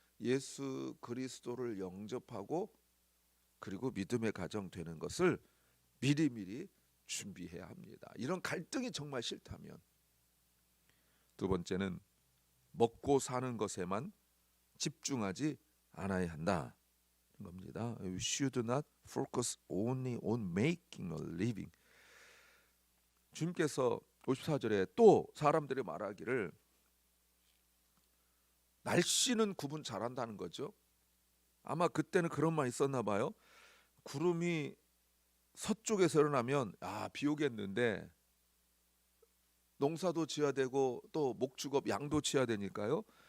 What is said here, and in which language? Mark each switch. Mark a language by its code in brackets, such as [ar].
[ko] 예수 그리스도를 영접하고 그리고 믿음의 가정 되는 것을 미리미리 준비해야 합니다. 이런 갈등이 정말 싫다면. 두 번째는 먹고 사는 것에만 집중하지 않아야 한다 겁니다. [en] You should not focus only on making a living. [ko] 주님께서 54절에 또 사람들이 말하기를 날씨는 구분 잘한다는 거죠. 아마 그때는 그런 말 있었나 봐요. 구름이 서쪽에서 일어나면 비 오겠는데 농사도 지어야 되고 또 목축업 양도 치어야 되니까요.